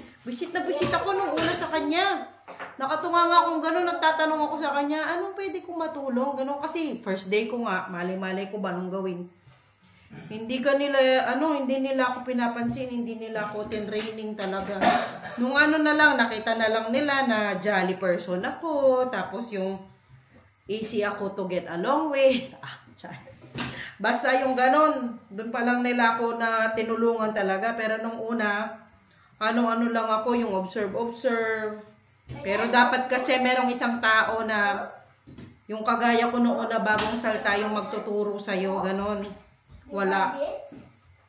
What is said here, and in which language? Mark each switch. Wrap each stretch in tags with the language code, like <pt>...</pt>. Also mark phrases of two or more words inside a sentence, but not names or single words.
<tl>Visit na visit ako nung una sa kanya. Nakatunga nga akong gano'n, nagtatanong ako sa kanya, anong pwede kong matulong? Gano'n kasi,</tl> <en>first day</en> <tl>ko nga, mali-mali ko ba nung gawin? Hindi nila ako pinapansin, hindi nila ako tinraining talaga. Nung na lang, nakita na lang nila na</tl> <en>jolly person</en> <tl>ako, tapos yung easy ako</tl> <en>to get along with.</en> <tl>Basta yung gano'n, doon pa lang nila ako na tinulungan talaga. Pero nung una, ano-ano lang ako, yung observe. Pero dapat kasi merong isang tao na yung kagaya ko noon na bagong salta yung magtuturo sa'yo, ganon.</tl>